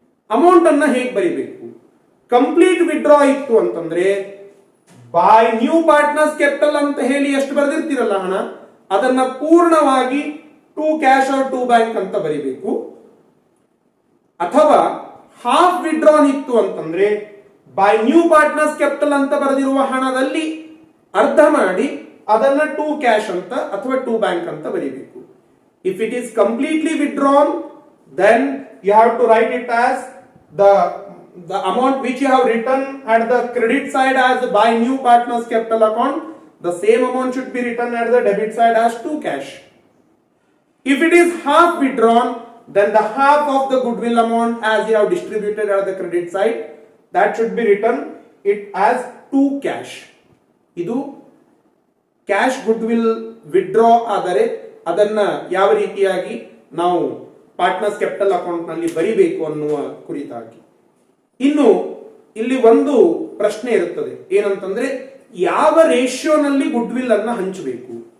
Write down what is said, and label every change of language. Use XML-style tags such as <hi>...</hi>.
<kn>Amount ಅನ್ನ ಹೇಗೆ ಬರಿಬೇಕು? ಕಂಪ್ಲೀಟ್ ವಿಡ್ರಾ ಇತ್ತು ಅಂತಂದ್ರೆ ಬೈ ನ್ಯೂ ಪಾರ್ಟ್ನರ್ಸ್ ಕ್ಯಾಪಿಟಲ್ ಅಂತ ಹೇಳಿ ಎಷ್ಟು ಬರೆದಿರ್ತೀರಲ್ಲ ಹಣ, ಅದನ್ನ ಪೂರ್ಣವಾಗಿ to cash or to bank ಅಂತ ಬರಿಬೇಕು. ಅಥವಾ ಹಾಫ್ ವಿಡ್ರಾನ್ ಇತ್ತು ಅಂತಂದ್ರೆ ಬೈ ನ್ಯೂ ಪಾರ್ಟ್ನರ್ಸ್ ಕ್ಯಾಪಿಟಲ್ ಅಂತ ಬರೆದಿರುವ ಹಣದಲ್ಲಿ ಅರ್ಧ ಮಾಡಿ ಅದನ್ನ ಟು ಕ್ಯಾಶ್ ಅಂತ ಅಥವಾ ಟು ಬ್ಯಾಂಕ್ ಅಂತ ಬರೀಬೇಕು.</kn> <en>If it is completely withdrawn, then you have to write it as the amount which you have written at the credit side as by new partners capital account, the same amount should be written at the debit side as to cash. If it is half withdrawn, then the half of the goodwill amount as you have distributed at the credit side, that should be written it as to cash.</en> <kn>Idu cash goodwill withdraw ಆದರೆ ಅದನ್ನ ಯಾವ ರೀತಿಯಾಗಿ ನಾವು partners capital account ನಲ್ಲಿ ಬರಿಬೇಕು ಅನ್ನುವ ಕುರಿತಾಗಿ. ಇನ್ನು ಇಲ್ಲಿ ಒಂದು ಪ್ರಶ್ನೆ ಇರುತ್ತದೆ, ಏನಂತಂದ್ರೆ ಯಾವ ರೇಷಿಯೋನಲ್ಲಿ ಗುಡ್ ವಿಲ್ ಅನ್ನ ಹಂಚಬೇಕು?</kn>